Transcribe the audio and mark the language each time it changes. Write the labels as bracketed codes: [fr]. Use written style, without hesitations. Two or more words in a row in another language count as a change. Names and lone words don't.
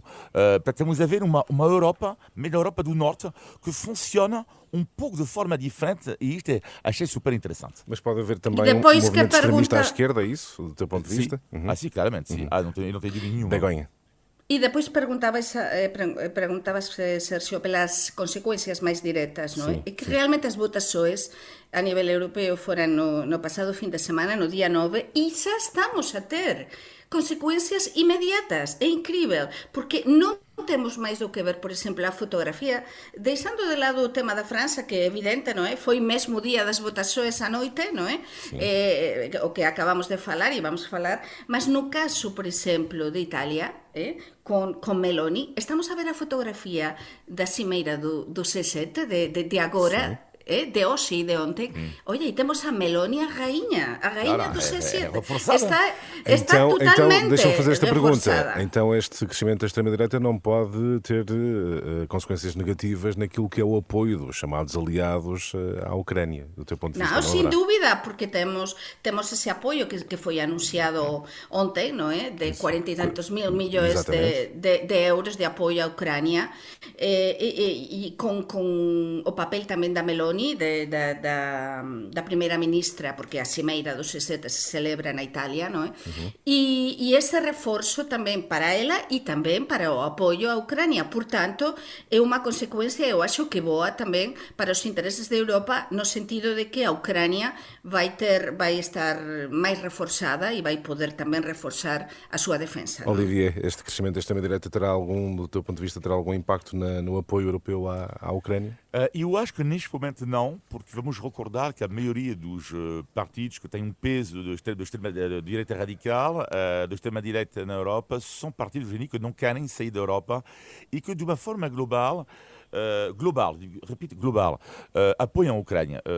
[pt] Temos a ver uma Europa, mesmo a Europa do Norte, que funciona um pouco de forma diferente e isto achei super interessante. Mas pode haver também um movimento extremista à esquerda, é isso, do teu ponto de vista? Sim, claramente, sim. Não tenho dúvida nenhuma. Begonha. [gl] E depois perguntabas, Sergio, pelas consecuencias máis directas, non é? E que realmente as votações a nivel europeo foran no pasado fin de semana, no día 9, e xa estamos a ter consecuencias inmediatas. É incrível, porque non temos máis do que ver, por exemplo, a fotografía, deixando de lado o tema da França, que é evidente, non é? Foi mesmo día das votações a noite, non é? O que acabamos de falar e vamos falar, mas no caso, por exemplo, de Italia, con Meloni, estamos a ver a fotografía da cimeira do C7 de agora, de hoxe e de ontem. [pt] Olha, e temos a Meloni, a rainha do C7. [gl] Está totalmente [pt] deixa-me fazer esta [gl] reforçada. [pt] pergunta. Então este crescimento da extrema-direita não pode ter consequências negativas naquilo que é o apoio dos chamados aliados à Ucrânia, do teu ponto de vista? Não, sem dúvida, porque temos esse apoio que foi anunciado ontem, não é? De 40 e tantos mil milhões de euros de apoio à Ucrânia, e com o papel também da Meloni, da primeira-ministra, porque a cimeira do C7 se celebra na Itália, [gl] non é? E ese reforzo tamén para ela e tamén para o apoio á Ucrania. Portanto, é unha consecuencia, eu acho que boa tamén para os intereses de Europa, no sentido de que a Ucrania vai estar máis reforzada e vai poder tamén reforzar a súa defensa. [pt] Olivier, este crescimento da extrema-direita do teu ponto de vista, terá algum impacto no apoio europeu à Ucrânia? Eu acho que neste momento não, porque vamos recordar que a maioria dos partidos que têm um peso da extrema-direita radical, da extrema-direita na Europa, são partidos que não querem sair da Europa e que de uma forma global, apoiam a Ucrânia.